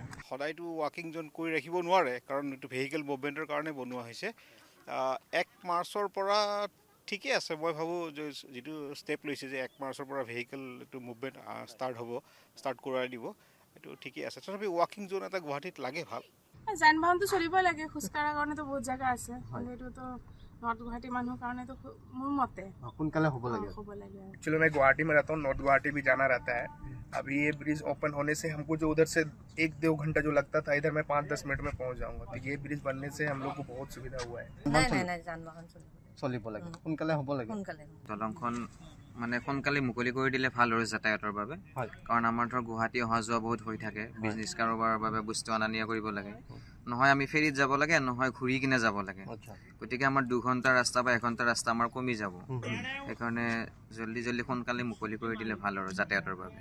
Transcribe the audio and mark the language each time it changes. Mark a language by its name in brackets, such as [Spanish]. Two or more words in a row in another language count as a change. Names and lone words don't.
[Assamese] সদায়তো [English] walking zone [Assamese] কৰি ৰাখিব নোৱাৰে কাৰণ এইটো [English] vehicle movementৰ [Assamese] কাৰণে বনোৱা হৈছে 1 মাৰ্চৰ পৰা ঠিকে আছে মই ভাবোঁ যে যিটো ষ্টেপ লৈছে যে 1 মাৰ্চৰ পৰা ভেহিকেল এইটো [English] movement start [Assamese] কৰাই দিব এইটো ঠিকে আছে তথাপি [English] walking zone [Assamese] এটা গুৱাহাটীত লাগে ভাল যান বাহনটো চলিবই লাগে খোজ কঢ়াৰ কাৰণেতো বহুত জেগা আছে এইটোতো নৰ্থ গুৱাহাটী মানুহৰ কাৰণেতো মোৰ মতে সোনকালে হ'ব লাগে [Hindi] एक्चुअली मैं गुवाहाटी में रहता हूँ नॉर्थ गुवाहाटी भी जाना रहता है अभी ये [English] bridge open [Hindi] होने से हमको जो उधर से 1-2 घंटा जो लगता था इधर मैं 5-10 मिनट में पहुँच जाऊँगा तो ये ब्रिज बनने से हम लोग को बहुत सुविधा हुआ है [Assamese] চলিব লাগে সোনকালে হ'ব লাগে দলংখন মানে সোনকালে মুকলি কৰি দিলে ভাল আৰু যাতায়াতৰ বাবে কাৰণ আমাৰ ধৰ গুৱাহাটী অহা যোৱা বহুত হৈ থাকে বিজনেছ কাৰোবাৰৰ বাবে বস্তু অনা নিয়া কৰিব লাগে নহয় আমি ফেৰীত যাব লাগে নহয় ঘূৰি কিনে যাব লাগে গতিকে আমাৰ 2 ঘণ্টা ৰাস্তা বা 1 ঘণ্টা ৰাস্তা আমাৰ কমি যাব সেইকাৰণে জলদি সোনকালে মুকলি কৰি দিলে ভাল আৰু যাতায়াতৰ বাবে